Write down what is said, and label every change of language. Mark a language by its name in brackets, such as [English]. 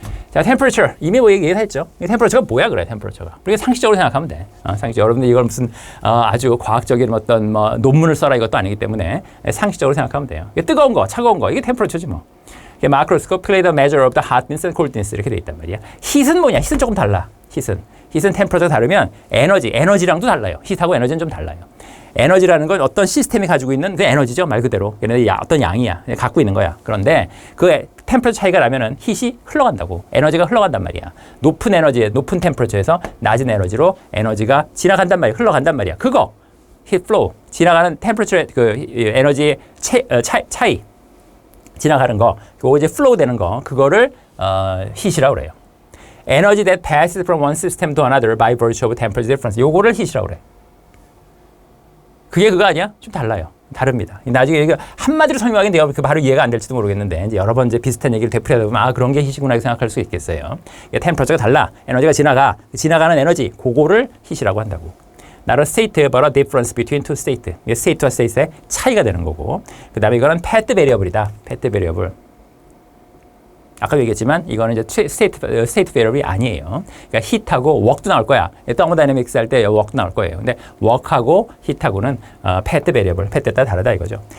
[Korean] 자, temperature. 이미 뭐 얘기했죠. temperature가 뭐야, 그래, temperature가. 그러니까 상식적으로 생각하면 돼. 상식적으로. 여러분들 이걸 무슨 아주 과학적인 어떤 뭐 논문을 써라 이것도 아니기 때문에 상식적으로 생각하면 돼요. 뜨거운 거, 차가운 거, 이게 temperature지 뭐. [English] 마크로스코프 play the measure of the hotness and coldness [Korean] 이렇게 돼 있단 말이야. heat은 뭐냐? heat은 조금 달라. heat은 temperature가 다르면 에너지랑도 달라요. heat하고 에너지는 좀 달라요. 에너지라는 건 어떤 시스템이 가지고 있는 그 에너지죠, 말 그대로. 얘네들 어떤 양이야, 갖고 있는 거야. 그런데 그 템퍼처 차이가 나면은 힛이 흘러간다고. 에너지가 흘러간단 말이야. 높은 에너지에 높은 템퍼처에서 낮은 에너지로 에너지가 지나간단 말이야. 흘러간단 말이야. 그거 힛 플로우, 지나가는 템퍼처의 그 에너지의 차이 지나가는 거, 그거 이제 플로우 되는 거, 그거를 힛이라고 그래요. [English] Energy that passes from one system to another by virtue of temperature difference. [Korean] 요거를 힛이라고 그래. 그게 그거 아니야? 좀 달라요. 다릅니다. 나중에 이거 한마디로 설명하기는 내가 바로 이해가 안 될지도 모르겠는데 이제 여러 번 이제 비슷한 얘기를 되풀이하다 보면 그런 게 힛이구나 생각할 수 있겠어요. 템퍼처가 달라. 에너지가 지나가는 에너지 그거를 힛이라고 한다고. [English] Not a state but a difference between two states. [Korean] 이게 state와 state의 차이가 되는 거고. 그다음에 이거는 path variable이다. path variable. 아까도 얘기했지만 이거는 이제 스테이트 베리어블이 아니에요. 그러니까 hit하고 work도 나올 거야. 더모다이내믹스 할 때 work도 나올 거예요. 근데 work하고 hit하고는 path 베리어블, path에 따라 다르다 이거죠.